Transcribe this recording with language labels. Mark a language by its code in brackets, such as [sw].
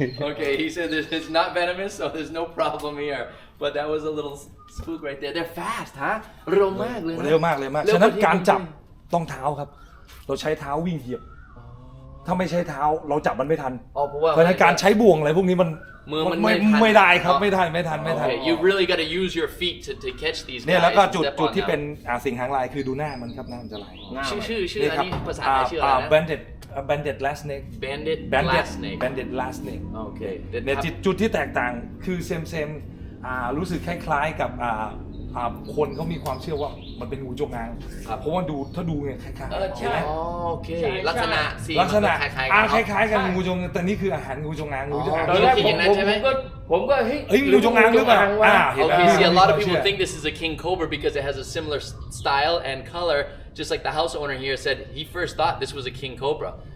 [en] Okay, he said it's not venomous, so there's no problem here. But that was a little spook right there. They're fast, huh? [th] เร็วมากเลย ฉะนั้นการจับต้องเท้าครับเราใช้เท้าวิ่งเหยียบถ้าไม่ใช้เท้าเราจับมันไม่ทันเพราะฉะนั้นการใช้บ่วงอะไรพวกนี้มันไม่ได้ครับไม่ทัน [en] Okay, you really got to use your feet to catch these guys. [th] เนี่ยแล้วก็จุดที่เป็นสิ่งหางลายคือดูหน้ามันครับหน้ามันจะลาย ชื่ออันนี้ภาษาไทยชื่ออะไรนะ [en] banded last snake banded last snake [th] โอเค เนี่ยจุดที่แตกต่างคือเซมรู้สึกคล้ายๆกับคนเขามีความเชื่อว่ามันเป็นงูจงอางเพราะว่าถ้าดูเนี่ยคล้ายๆ ใช่โอเคลักษณะค ล้ายๆกันงูจงแต่นี่คืออาหารงูจงอาง ตอนแรกผมก็ เฮ้ยงูจงอางหรือเปล่า [en] Okay, see, a lot of people think this is a king cobra because it has a similar style and color, just like the house owner here said he first thought this was a king cobra.